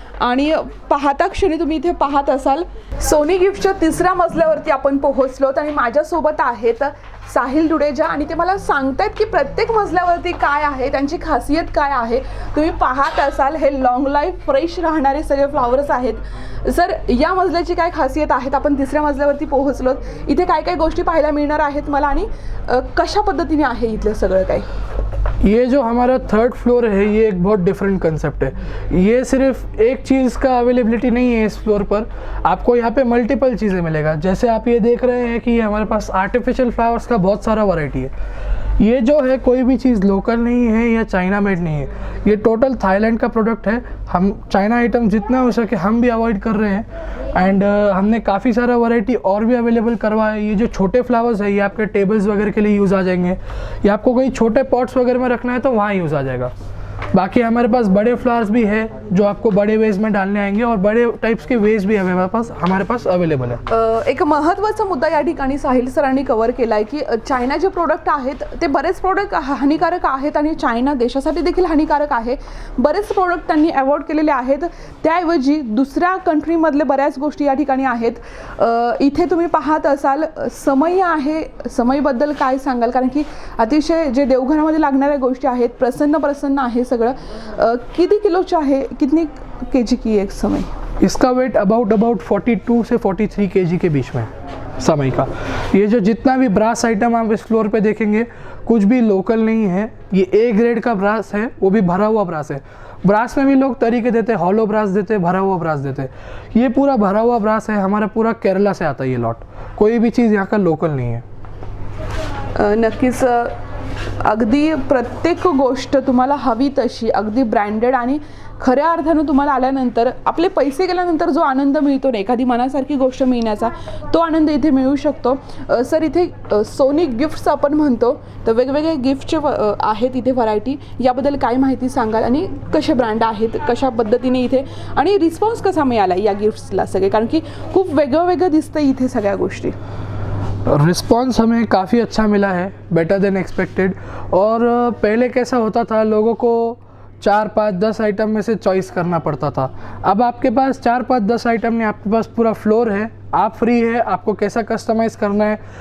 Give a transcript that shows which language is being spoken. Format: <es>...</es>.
<mr>आणि पाहता क्षणी तुम्ही इथे पाहत असाल सोनी गिफ्टच्या तिसऱ्या मजल्यावरती आपण पोहोचलोत आणि माझ्यासोबत आहेत साहिल डुडेजा आणि ते मला सांगतायत की प्रत्येक मजल्यावरती काय आहे, त्यांची खासियत काय आहे। तुम्ही पाहत असाल हे लॉंग लाईफ फ्रेश राहणारे सगळे फ्लावर्स आहेत। सर या मजल्याची काय खासियत आहेत? आपण तिसऱ्या मजल्यावरती पोहोचलोत, इथे काय काय गोष्टी पाहायला मिळणार आहेत मला आणि कशा पद्धतीने आहे इथलं सगळं काय?</mr> <hi>ये जो हमारा 3rd फ्लोर है ये एक बहुत डिफरेंट कंसेप्ट है। ये सिर्फ एक चीज़ का अवेलेबिलिटी नहीं है इस फ्लोर पर, आपको यहाँ पे मल्टीपल चीज़ें मिलेगा। जैसे आप ये देख रहे हैं कि ये हमारे पास आर्टिफिशियल फ्लावर्स का बहुत सारा वैरायटी है। ये जो है कोई भी चीज़ लोकल नहीं है या चाइना मेड नहीं है, ये टोटल थाईलैंड का प्रोडक्ट है। हम चाइना आइटम जितना हो सके हम भी अवॉइड कर रहे हैं एंड हमने काफ़ी सारा वैरायटी और भी अवेलेबल करवाया है। ये जो छोटे फ्लावर्स है ये आपके टेबल्स वगैरह के लिए यूज़ आ जाएंगे, या आपको कहीं छोटे पॉट्स वगैरह में रखना है तो वहाँ यूज़ आ जाएगा। बाकी हमारे पास बड़े फ्लावर्स भी है जो आपको बड़े वेज में डालने आएंगे, और बड़े टाइप्स के वेज भी हमारे पास अवेलेबल है।</hi> <mr>एक महत्त्वाचा मुद्दा या ठिकाणी साहिल सरांनी कव्हर केला आहे की चायना जे प्रोडक्ट आहेत ते बरेच प्रोडक्ट हानिकारक आहेत आणि चायना देशासाठी देखील हानिकारक आहे. बरेच प्रोडक्ट त्यांनी अवॉइड केलेले आहेत. त्याऐवजी दुसऱ्या कंट्रीमधले बऱ्याच गोष्टी या ठिकाणी आहेत. इथे तुम्ही पाहत असाल समय आहे, समयबद्दल काय सांगाल? कारण की अतिशय जे देवघरामध्ये लागणाऱ्या गोष्टी आहेत, प्रसन्न आहे सगळं. किती किलोचं आहे,</mr> <hi>कितनी केजी की एक समय? इसका वेट अबाउट 42 से 43 केजी के बीच में है समय का. ये जो जितना भी ब्रास आइटम आप इस फ्लोर पे देखेंगे कुछ भी लोकल नहीं है. ये ए ग्रेड का ब्रास है, वो भी भरा हुआ ब्रास है. ब्रास में भी लोग तरीके देते हैं, हॉलो ब्रास देते हैं, भरा हुआ ब्रास देते हैं. ये पूरा भरा हुआ ब्रास है, हमारा पूरा केरला से आता है ये लॉट. कोई भी चीज़ यहाँ का लोकल नहीं है.</hi> <mr>नक्कीच अगदी प्रत्येक गोष्ट तुम्हाला हवी तशी अगदी ब्रँडेड आणि खऱ्या अर्थानं तुम्हाला आल्यानंतर आपले पैसे गेल्यानंतर जो आनंद मिळतो ना, एखादी मनासारखी गोष्ट मिळण्याचा, तो आनंद इथे मिळू शकतो. सर इथे सोनी गिफ्ट्स आपण म्हणतो, तर वेगवेगळे गिफ्टचे आहेत इथे व्हरायटी. याबद्दल काय माहिती सांगाल आणि कसे ब्रँड आहेत, कशा पद्धतीने इथे, आणि रिस्पॉन्स कसा मिळाला या गिफ्ट्सला सगळे? कारण की खूप वेगळं दिसतं इथे सगळ्या गोष्टी.</mr> <hi>रिस्पॉन्स हमें काफ़ी अच्छा मिला है,</hi> <en>Better than expected.</en> <hi>और पहले कैसा होता था, लोगों को 4, 5, 10 आइटम में से चॉइस करना पड़ता था. अब आपके पास 4, 5, 10 आइटम नहीं, आपके पास पूरा फ्लोर है, आप फ्री है, आपको कैसा कस्टमाइज़ करना है.</hi>